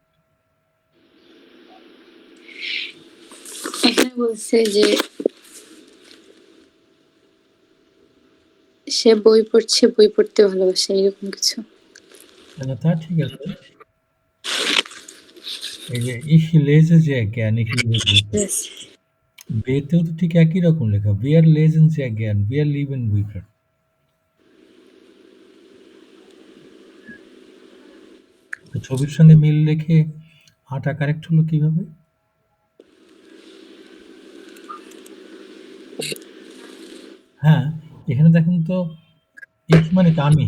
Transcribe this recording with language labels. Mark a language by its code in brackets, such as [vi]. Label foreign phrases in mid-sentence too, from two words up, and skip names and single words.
[bn] এখানে বলছে যে সে বই পড়ছে, বই পড়তে ভালোবাসে, এরকম কিছু। না, তা ঠিক আছে। এই যে [de] ich lese sehr gern, ich lese Bücher। [en] Yes. [bn] বেতেও তো ঠিক একই রকম লেখা, [de] wir lesen sehr gern, wir lieben Bücher। [bn] তো ছবির সঙ্গে মিল রেখে আটা কারেক্ট হলো কিভাবে? হ্যাঁ, এখানে দেখেন তো, ich মানে কি আমি।